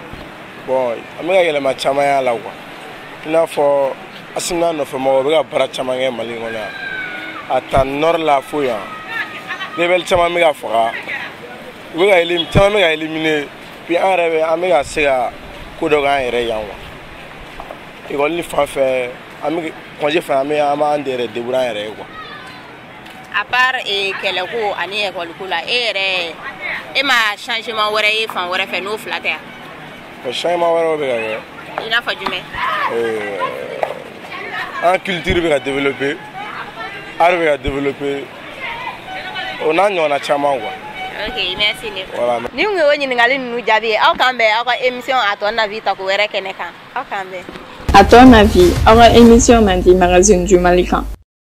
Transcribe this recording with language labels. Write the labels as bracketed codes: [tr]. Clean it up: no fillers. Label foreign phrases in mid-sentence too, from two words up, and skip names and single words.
[bm] bon an bɛ ka yɛlɛma caman y'a la quoi i n'a fɔ Assimi n'a nɔfɛmɔgɔw bɛ ka baara caman kɛ Mali kɔnɔ yan a ta nord la fo yan rebelle caman bɛ ka faga u bɛ ka caman bɛ ka éliminer puis an yɛrɛ bɛ an bɛ ka se ka ko dɔ k'an yɛrɛ yan quoi école fan fɛ an bɛ congé fɛ an b'an yɛrɛ débrouiller an yɛrɛ ye quoi. [fr] à part [bm] kɛlɛ ko ani école ko la e yɛrɛ e ma changement wɛrɛ ye fan wɛrɛ fɛ n'o fila tɛ yan. Changement wɛrɛw bɛ ka kɛ. I n'a fɔ jumɛn. An culture bɛ ka développer art bɛ ka développer o n'a ɲɔgɔnna caman quoi. [fr] Ok, merci ne. Voilà. [bm] Ni kun ye o ɲininkali ninnu jaabi ye aw k'an bɛn aw ka émission [fr] à ton avis [bm] ta ko wɛrɛ kɛnɛ kan aw k'an bɛn. [fr] À ton avis, [bm] aw ka émission man di [fr] magazine du Mali [bm] kan.